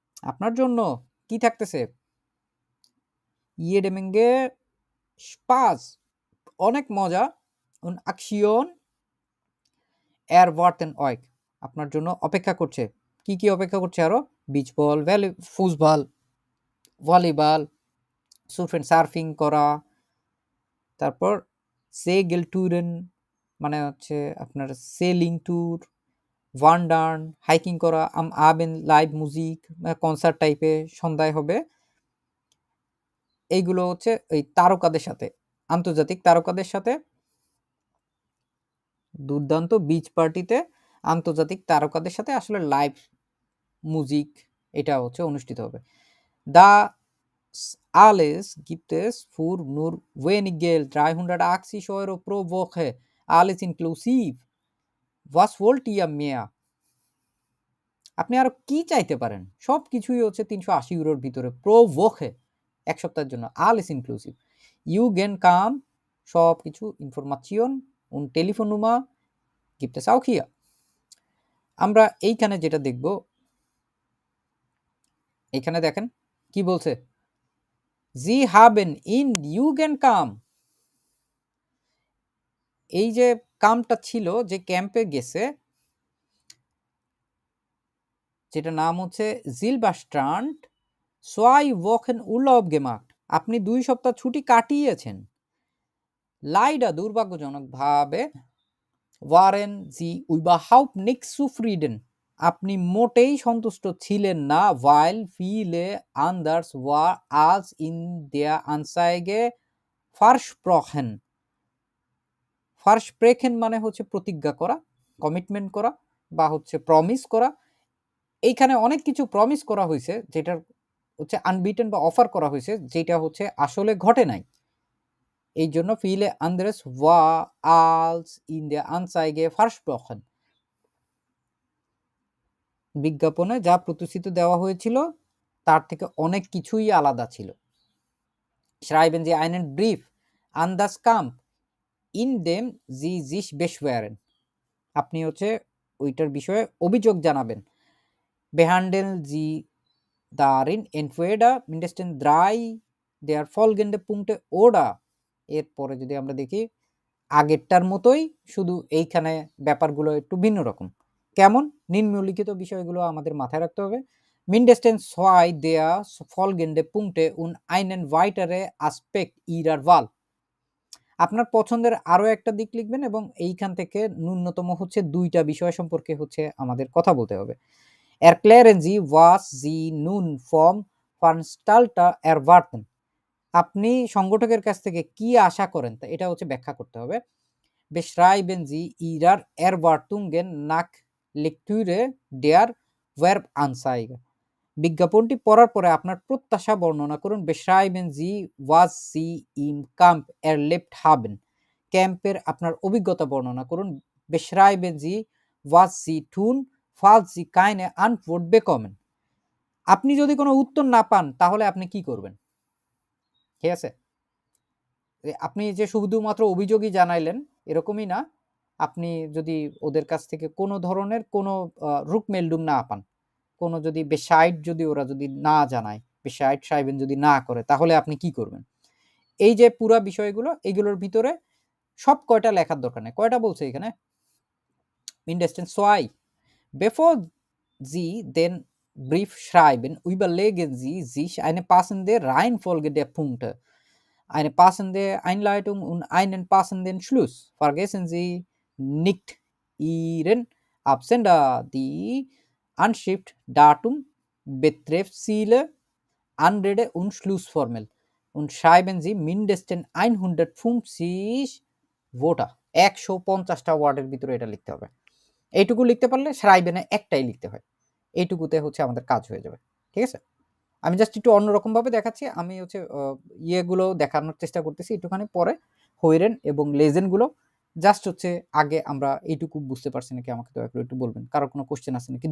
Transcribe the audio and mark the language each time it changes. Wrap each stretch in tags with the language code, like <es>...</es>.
<bn>আপনার জন্য কি থাকতেছে?</bn> <de>jede Menge Spaß,</de> <bn>অনেক মজা,</bn> <de>und Aktion erwarten euch,</de> <bn>আপনার জন্য অপেক্ষা করছে। কি কি অপেক্ষা করছে আরো? বিচ বল, ফুটবল, ভলিবল, সার্ফিং করা, তারপর সেগেল টুরেন, মানে হচ্ছে আপনার সেলিং ট্যুর, ওয়ান্ডার্ন, হাইকিং করা, আবেন লাইভ মিউজিক, কনসার্ট টাইপে সন্ধ্যায় হবে। এইগুলো হচ্ছে এই তারকাদের সাথে, আন্তর্জাতিক তারকাদের সাথে দুর্দান্ত বিচ পার্টিতে আন্তর্জাতিক তারকাদের সাথে আসলে লাইভ মিউজিক এটা হচ্ছে অনুষ্ঠিত হবে। দা</bn> <de>alles gibt es für nur wenig Geld, 380 € pro Woche, alles inklusiv. Was wollt ihr mehr?</de> <bn>আপনি আরো কি চাইতে পারেন? সবকিছুই হচ্ছে 380 € ভিতরে প্রো ভোকে, এক সপ্তাহের জন্য,</bn> <de>alles inklusiv. You can come,</de> <bn>সবকিছু ইনফরমাশন</bn> <de>und Telefonnummer gibt es auch hier.</de> <bn>আমরা এইখানে যেটা দেখব, এইখানে দেখেন কি বলছে, Sie haben in You can come, এই যে কামটা ছিল, যে ক্যাম্পে গেছে, যেটা নাম হচ্ছে জিলবাস্ট্রান্ড</bn> <de>2 Wochen Urlaub gemacht,</de> <bn>আপনি 2 সপ্তাহ ছুটি কাটিয়েছেন। লাইডা দুর্ভাগ্যজনকভাবে</bn> <de>waren sie überhaupt nicht zufrieden,</de> <bn>আপনি মোটেই সন্তুষ্ট ছিলেন না,</bn> <de>weil viele anders war als in der Anzeige versprochen.</de> <bn>versprechen মানে হচ্ছে প্রতিজ্ঞা করা, কমিটমেন্ট করা বা হচ্ছে প্রমিস করা। এইখানে অনেক কিছু প্রমিস করা হয়েছে, যেটা হচ্ছে আনবিটেন বা অফার করা হয়েছে, যেটা হচ্ছে আসলে ঘটে নাই। এই জন্য</bn> <de>viele anderes war als in der Anzeige versprochen,</de> <bn>বিজ্ঞাপনে যা প্রতিশ্রুতি দেওয়া হয়েছিল তার থেকে অনেক কিছুই আলাদা ছিল।</bn> <de>schreiben Sie einen Brief an das Camp, in dem Sie sich beschweren,</de> <bn>আপনি হচ্ছে ওইটার বিষয়ে অভিযোগ জানাবেন।</bn> <de>behandeln Sie darin entweder mindestens 3 der folgenden Punkte oder,</de> <bn>এরপরে যদি আমরা দেখি আগেরটার মতোই, শুধু এইখানে ব্যাপারগুলো একটু ভিন্ন রকম। কেমন? নিম্নলিখিত বিষয়গুলো আমাদের মাথায় রাখতে হবে।</bn> <de>mindestens 2 der folgenden Punkte und einen weitere Aspekt ihrer Wahl,</de> <bn>আপনার পছন্দের আরো একটা দিক লিখবেন এবং এইখান থেকে ন্যূনতম হচ্ছে 2টা বিষয় সম্পর্কে হচ্ছে আমাদের কথা বলতে হবে।</bn> <de>erklären Sie, was Sie nun vom Veranstalter erwarten,</de> <bn>আপনি সংগঠকের কাছ থেকে কি আশা করেন তা এটা হচ্ছে ব্যাখ্যা করতে হবে।</bn> <de>beschreiben Sie Ihre Erwartungen nach Lektüre der Werbeanzeige,</de> <bn>বিজ্ঞাপনটি পড়ার পরে আপনার প্রত্যাশা বর্ণনা করুন।</bn> <de>beschreiben Sie, was Sie im Camp erlebt haben,</de> <bn>ক্যাম্পের আপনার অভিজ্ঞতা বর্ণনা করুন।</bn> <de>beschreiben Sie, was Sie tun, falls Sie keine Antwort bekommen,</de> <bn>আপনি যদি কোনো উত্তর না পান তাহলে আপনি কি করবেন? ঠিক আছে, আপনি যে শুধুমাত্র অভিযোগই জানাইলেন এরকমই না, আপনি যদি ওদের কাছ থেকে কোনো ধরনের কোনো রুকমেলডুম না পান, কোনো যদি বেসাইড যদি ওরা যদি না জানায়, বেসাইড সাহেবেন যদি না করে, তাহলে আপনি কি করবেন? এই যে পুরা বিষয়গুলো, এগুলোর ভিতরে সব কয়টা লেখার দরকার নেই। কয়টা বলছে এখানে?</bn> <de>mindestens 2. Bevor Sie den Brief schreiben, überlegen Sie sich eine passende Reihenfolge der Punkte, eine passende Einleitung und einen passenden Schluss. Vergessen Sie nicht Ihren Absender, die Anschrift, Datum, Betreffsziele, Anrede und Schlussformel und schreiben Sie mindestens 150 Wörter,</de> <bn>150টা ওয়ার্ডের ভিতরে এটা লিখতে হবে। এইটুকু লিখতে পারলে schreiben-এ একটাই লিখতে হয়, এইটুকুতে হচ্ছে আমাদের কাজ হয়ে যাবে। ঠিক আছে, আমি জাস্ট একটু অন্যরকম ভাবে দেখাচ্ছি, আমি হচ্ছে ইয়েগুলো দেখানোর চেষ্টা করতেছি একটুখানি পরে। হইরেন এবং লেজেন্ডগুলো জাস্ট হচ্ছে আগে আমরা এইটুকু বুঝতে পারছি নাকি আমাকে দয়া করে একটু বলবেন। কারো কোনো কোশ্চেন আছে নাকি?</bn>